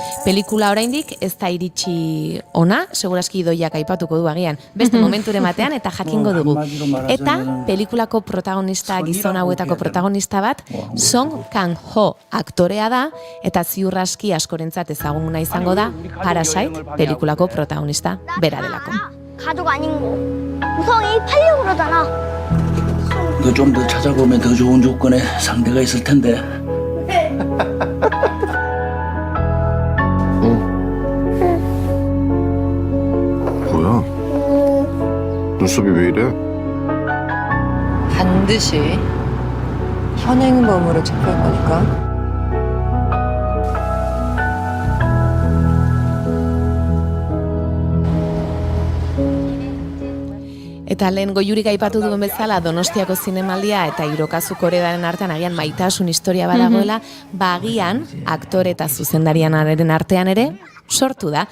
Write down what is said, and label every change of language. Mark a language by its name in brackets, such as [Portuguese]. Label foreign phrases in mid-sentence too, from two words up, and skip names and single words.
[Basque] Pelikula oraindik ez da iritsi ona, seguraski Idoiak aipatuko du agian, beste momenturen batean eta jakingo dugu. Eta pelikulako protagonista, gizon hauetako protagonista bat, Song Kang-ho aktorea da, eta ziur aski askorentzat ezaguna izango da Parasite pelikulako protagonista bera delako. [Korean] 가족 아닌 거. 우성이 팔려고 그러잖아. 너 좀 더 찾아보면 더 좋은 조건의 상대가 있을 텐데. 뭐야? 눈썹이 왜 이래? 반드시 현행범으로 체포할 거니까. [Basque] Eta lehen Goiurik aipatu duen bezala Donostiako zinemaldia eta Hirokazu Korearen artean agian maitasun historia badagoela, agian aktore eta zuzendarianaren artean ere sortu da.